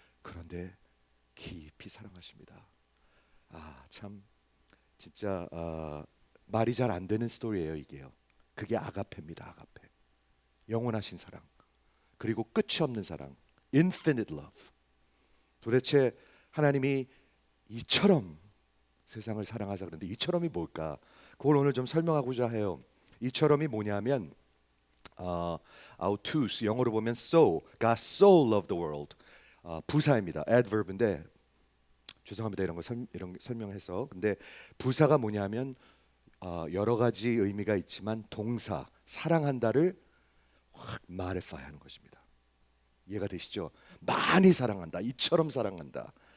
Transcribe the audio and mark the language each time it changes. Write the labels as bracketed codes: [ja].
[ko] 그런데 깊이 사랑하십니다. 참 진짜 말이 잘 안 되는 스토리예요, 이게요. 그게 아가페입니다. 아가페. 영원하신 사랑. 그리고 끝이 없는 사랑. Infinite love. 도대체 하나님이 이처럼 세상을 사랑하자 그런데 이처럼이 뭘까? 그걸 오늘 좀 설명하고자 해요. 이처럼이 뭐냐면 autos 영어로 보면 [en] so, God so loved the world. [ko] 부사입니다. adverb인데 죄송합니다. 이런 거 설명해서. 근데 부사가 뭐냐면 여러 가지 의미가 있지만 동사 사랑한다를 확 modify 하는 것입니다. 이해가 되시죠? 많이 사랑한다. 이처럼 사랑한다.